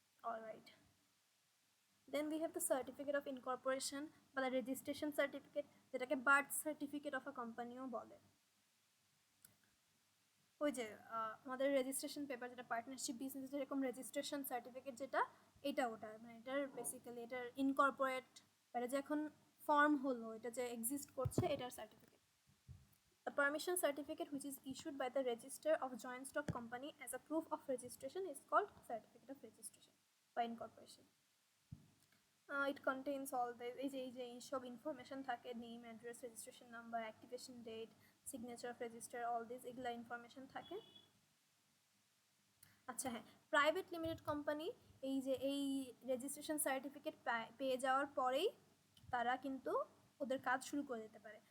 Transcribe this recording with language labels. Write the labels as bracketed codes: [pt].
[en] alright, then we have the certificate of incorporation বা the registration certificate, [bn] যেটাকে [en] Birth certificate of a কোম্পানিও বলে। [bn] ওই যে আমাদের রেজিস্ট্রেশন পেপার যেটা পার্টনারশিপ বিজনেস যেরকম রেজিস্ট্রেশন সার্টিফিকেট যেটা, এটা ওটা মানে এটার বেসিক্যালি এটার ইনকর্পোরেট এটা যে এখন ফর্ম হলো, এটা যে এক্সিস্ট করছে এটার certificate. [en] The permission certificate which is issued by the register of joint stock company as a proof of registration is called certificate of registration by incorporation. It contains all the [bn] এইসব information থাকে, name, address, registration number, activation date, signature of register, all this এগুলা information থাকে। আচ্ছা হ্যাঁ, private limited company এই registration certificate পেয়ে যাওয়ার পরেই তারা কিন্তু ওদের কাজ শুরু করে দিতে পারে।